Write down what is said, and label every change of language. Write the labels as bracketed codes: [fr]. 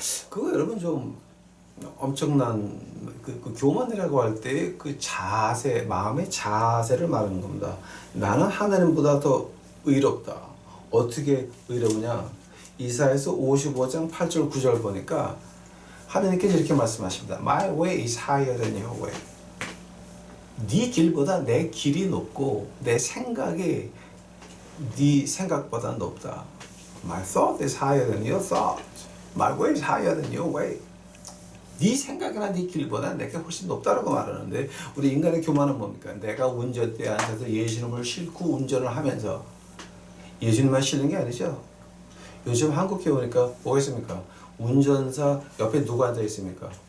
[ko] 그거 여러분 좀 엄청난 그 교만이라고 할 때 그 자세, 마음의 자세를 말하는 겁니다. 나는 하나님보다 더 의롭다. 어떻게 의로우냐? 이사야서 55장 8절 9절 보니까 하나님께서 이렇게 말씀하십니다. [en] My way is higher than your way. [ko] 네 길보다 내 길이 높고 내 생각이 네 생각보다 높다. [en] My thought is higher than your thought. My way is higher than your way. [ko] 네 생각이나 네 길보다 내게 훨씬 높다라고 말하는데 우리 인간의 교만은 뭡니까? 내가 운전대에 앉아서 예수님을 싣고 운전을 하면서 예수님만 싣는 게 아니죠. 요즘 한국에 오니까 뭐가 있습니까? 운전사 옆에 누가 앉아 있습니까?